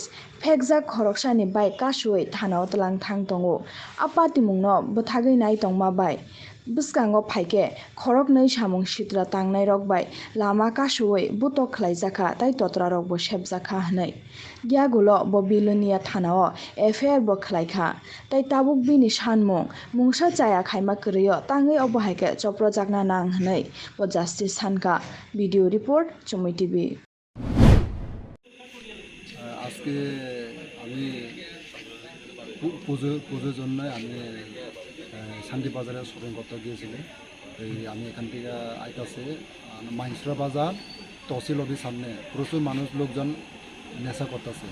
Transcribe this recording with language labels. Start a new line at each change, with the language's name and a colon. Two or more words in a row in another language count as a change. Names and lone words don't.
Kok Borok: phekjak khoroksani bai kasui thanao tlang thang tongo a patimungno bwthagui nai tongma bai bwskango phaike khoroknoi samung sitra tangnai rok bai lama kasui butok khlaijaka tai totra rok bo sepjaka hnai gyagulo bo Bilonia thanao FIR bo khlaikha tai tabuk bini sanmung mungsa chaya khaima kwrwio tangui obo haike choprojakna nang hnai bo justice sankha
English: video report
Kok Borok: Chumui TV
Bangla: আজকে আমি পুজোর জন্য আমি শান্তি বাজারে শপিং করতে গিয়েছিলাম। এই আমি এখান থেকে আইতাছে মাইনসরা বাজার তহসিল অফিস সামনে প্রচুর মানুষ লোকজন নেশা করতেছে।